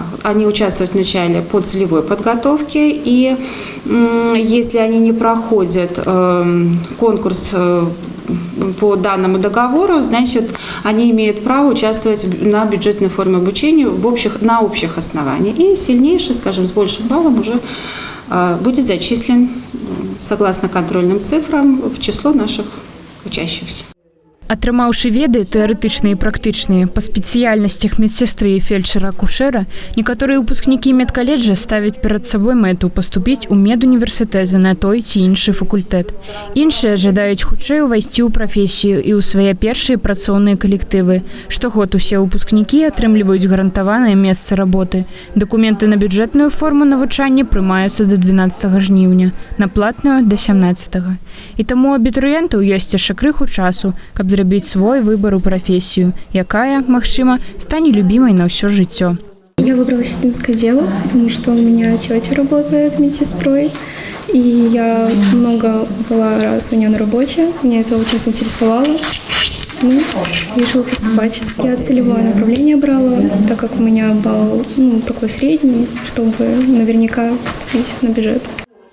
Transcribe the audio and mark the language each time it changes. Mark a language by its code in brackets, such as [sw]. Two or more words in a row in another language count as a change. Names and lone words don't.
[ru] Они участвуют вначале по целевой подготовке, и если они не проходят конкурс по данному договору, значит, они имеют право участвовать на бюджетной форме обучения на общих основаниях. И сильнейший, скажем, с большим баллом уже будет зачислен, согласно контрольным цифрам, в число наших учащихся. [be] Атрымаўшы веды тэарэтычныя і практычныя па спецыяльнасцях медсястры і фельчара-акушэра, некаторыя выпускнікі медкаледжа ставяць перад сабой мэту паступіць у медуніверсітэты на той ці іншы факультэт. Іншыя жадаюць хутчэй увайсці ў прафесію і ў свае першыя працоўныя калектывы. Штогод усе выпускнікі атрымліваюць гарантаванае месца работы. Дакументы на бюджэтную форму навучання прымаюцца до 12 жніўня, на платную до 17. І таму абітурыентаў ёсць яшчэ крыху часу, каб зрабіць свой выбор у профессию, якая, магчыма, [ru] станет любимой на все жыццё. Я выбрала сестринское дело, потому что у меня тетя работает медсестрой, и я много была раз у нее на работе, меня это очень заинтересовало. Ну, решила поступать. Я целевое направление брала, так как у меня балл такой средний, чтобы наверняка поступить на бюджет.